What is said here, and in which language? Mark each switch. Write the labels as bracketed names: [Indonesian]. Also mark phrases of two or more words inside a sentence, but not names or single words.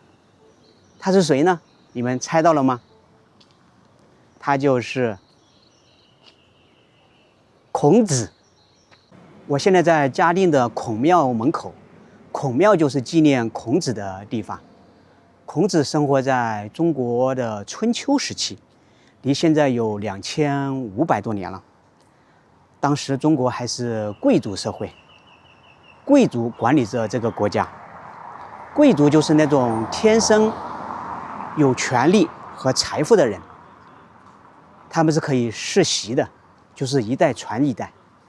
[Chinese] 他是誰呢？你們猜到了嗎？他就是孔子。我現在在嘉定的孔廟門口，孔廟就是紀念孔子的地方。孔子生活在中國的春秋時期，離現在有2500多年了。當時中國還是貴族社會，貴族管理着這個國家。貴族就是那種天生有權力和財富的人，他們是可以世襲的，就是一代傳一代。